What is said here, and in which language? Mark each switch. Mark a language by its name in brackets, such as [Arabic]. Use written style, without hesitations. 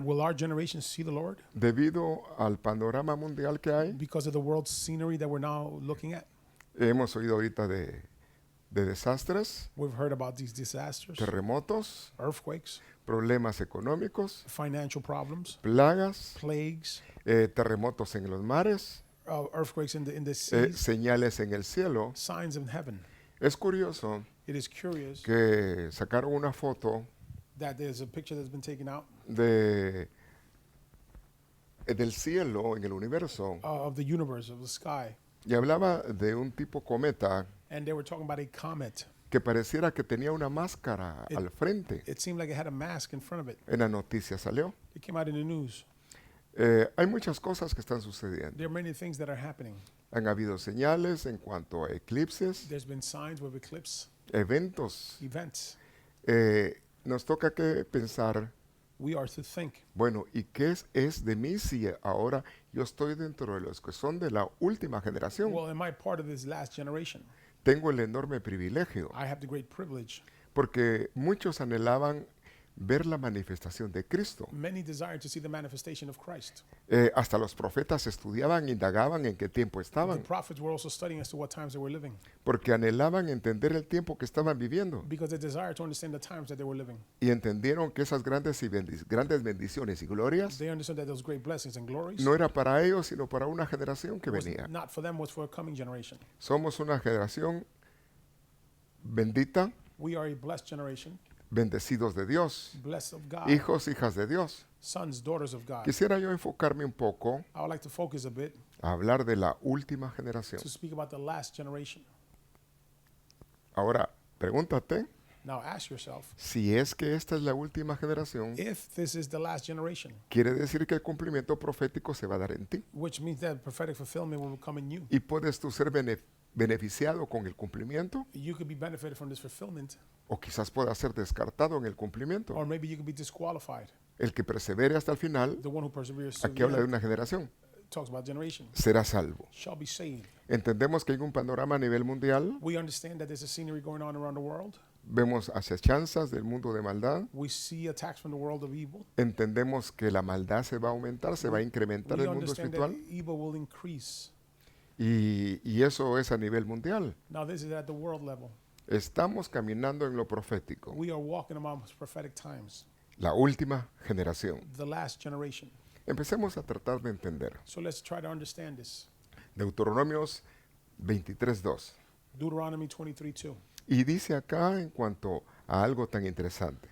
[English] Will our generation see the Lord [Spanish] debido al panorama mundial que hay? [English] because of the world's scenery that we're now looking at? [Spanish] Hemos oído ahorita de desastres, [English] We've heard about these disasters, [Spanish] terremotos, [English] earthquakes, [Spanish] problemas económicos, [English] financial problems, [Spanish] plagas, [English] plagues, [Spanish] terremotos en los mares, [English] earthquakes in the seas, [Spanish] señales en el cielo. [English] signs in heaven. [Spanish] Es curioso [English] It is curious [Spanish] que sacaron una foto [English] that there's a picture that's been taken out [Spanish] de, del cielo en el universo [English] of the universe, of the sky, [Spanish] y hablaba de un tipo cometa [English] and they were talking about a comet. [Spanish] que pareciera que tenía una máscara al frente. [English] It seemed like it had a mask in front of it. [Spanish] En la noticia salió. [English] It came out in the news. [Spanish] Hay muchas cosas que están sucediendo. [English] There are many things that are happening. [Spanish] Han habido señales en cuanto a eclipses, [English] There's been signs with eclipse [Spanish] eventos. [English] events. [Spanish] Nos toca que pensar, [English] We are to think, [Spanish] bueno, ¿y qué es de mí si ahora yo estoy dentro de los que son de la última generación? [English] well, am I part of this last generation? [Spanish] Tengo el enorme privilegio, [English] I have the great privilege. [Spanish] porque muchos anhelaban ver la manifestación de Cristo. [English] Many desire to see the manifestation of Christ. [Spanish] Hasta los profetas estudiaban, indagaban en qué tiempo [English] The [Spanish] estaban, [English] prophets were also studying as to what times they were living [Spanish] porque anhelaban entender el tiempo que estaban viviendo. [English] because they desired to understand the times that they were living. [Spanish] Y entendieron que esas grandes bendiciones y glorias [English] They understood that those great blessings and glories [Spanish] no era para ellos, sino para una generación que [English] was [Spanish] venía. [English] not for them, was for a coming generation. [Spanish] Somos una generación bendita, [English] We are a blessed generation, [Spanish] bendecidos de Dios, [English] blessed of God, [Spanish] hijos, hijas de Dios. [English] sons, daughters of God. [Spanish] Quisiera yo enfocarme un poco [English] I would like to focus a bit [Spanish] a hablar de la última generación. [English] to speak about the last generation. [Spanish] Ahora, pregúntate [English] Now ask yourself, [Spanish] si es que esta es la última generación, [English] if this is the last generation, [Spanish] quiere decir que el cumplimiento profético se va a dar en ti. [English] which means that prophetic fulfillment will come in you. [Spanish] Y puedes tú ser beneficiado con el cumplimiento, [English] You could be benefited from this fulfillment, [Spanish] o quizás pueda ser descartado en el cumplimiento. [English] or maybe you could be disqualified. [Spanish] El que persevere hasta el final, [English] The one who perseveres to [Spanish] aquí [English] the [Spanish] habla de [English] end [Spanish] una generación, [English] talks about generation, [Spanish] será salvo. [English] shall be saved. [Spanish] Entendemos que hay un panorama a nivel mundial, [English] We understand that there's a scenery going on around the world. [Spanish] vemos acechanzas del mundo de maldad, [English] We see attacks from the world of evil. [Spanish] entendemos que la maldad se va a aumentar, se va a incrementar [English] We [Spanish] en el mundo [English] understand that [Spanish] espiritual, [English] evil will increase. [Spanish] y eso es a nivel mundial. [English] Now this is at the world level. [Spanish] Estamos caminando en lo profético, [English] We are walking among prophetic times, [Spanish] la última generación. [English] the last generation. [Spanish] Empecemos a tratar de entender. [English] So let's try to understand this. [Spanish] Deuteronomios 23:2. [English] Deuteronomy 23:2. [Spanish] Y dice acá en cuanto a algo tan interesante: